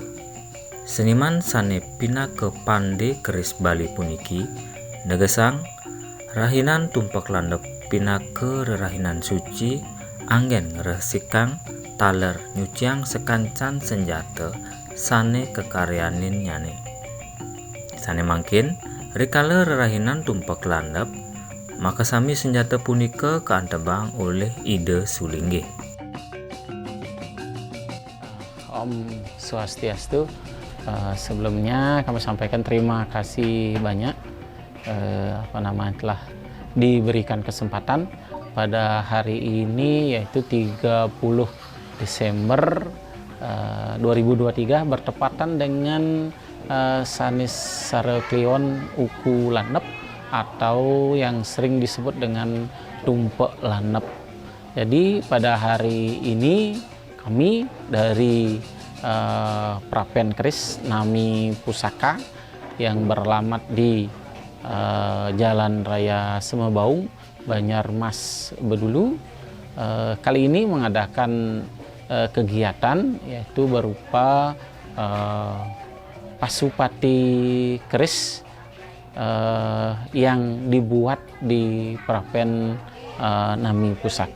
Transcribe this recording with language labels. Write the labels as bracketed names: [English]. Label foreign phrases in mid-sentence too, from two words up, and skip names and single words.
[Balinese] Seniman sane pinaka Pande Keris Bali puniki negesang rahinan tumpak landep pinaka rerahinan suci anggen ngresikang taler nyuciang sekancan senjata sane kekaryanin nyane. Sane mangkin rikala rerahinan tumpak landep maka sami senjata punika kaantebang oleh ide Sulinggih. Om Swastiastu. [Indonesian] Sebelumnya kami sampaikan terima kasih banyak telah diberikan kesempatan pada hari ini yaitu 30 Desember 2023 bertepatan dengan sanis sare kliwon uku landep atau yang sering disebut dengan tumpak landep. Jadi pada hari ini kami dari Prapen Keris Nami Pusaka yang beralamat di Jalan Raya Semebaung, Banjarmas Bedulu kali ini mengadakan kegiatan yaitu berupa Pasupati Keris yang dibuat di Prapen Nami Pusaka.